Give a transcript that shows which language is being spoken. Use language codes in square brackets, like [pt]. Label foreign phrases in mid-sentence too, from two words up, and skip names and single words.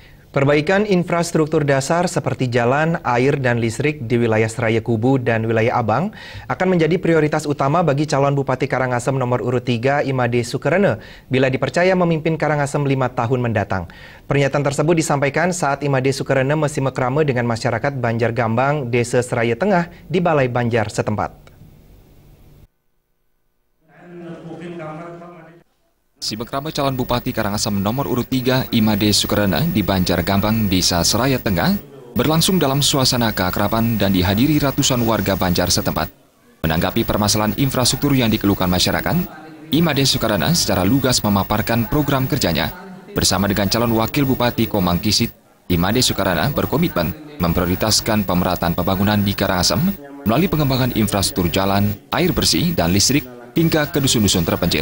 [id] Perbaikan infrastruktur dasar seperti jalan, air, dan listrik di wilayah Seraya Kubu dan wilayah Abang akan menjadi prioritas utama bagi calon Bupati Karangasem nomor urut 3 Imade Sukerene bila dipercaya memimpin Karangasem 5 tahun mendatang. Pernyataan tersebut disampaikan saat Imade Sukerene mesti mekrame dengan masyarakat Banjar Gambang, Desa Seraya Tengah di Balai Banjar setempat. Simekrame calon Bupati Karangasem nomor urut 3 Imade Sukerene di Banjar Gambang, Desa Seraya Tengah berlangsung dalam suasana keakraban dan dihadiri ratusan warga Banjar setempat. Menanggapi permasalahan infrastruktur yang dikeluhkan masyarakat, Imade Sukerene secara lugas memaparkan program kerjanya. Bersama dengan calon Wakil Bupati Komang Kisit, Imade Sukerene berkomitmen memprioritaskan pemerataan pembangunan di Karangasem melalui pengembangan infrastruktur jalan, air bersih, dan listrik hingga ke dusun-dusun terpencil.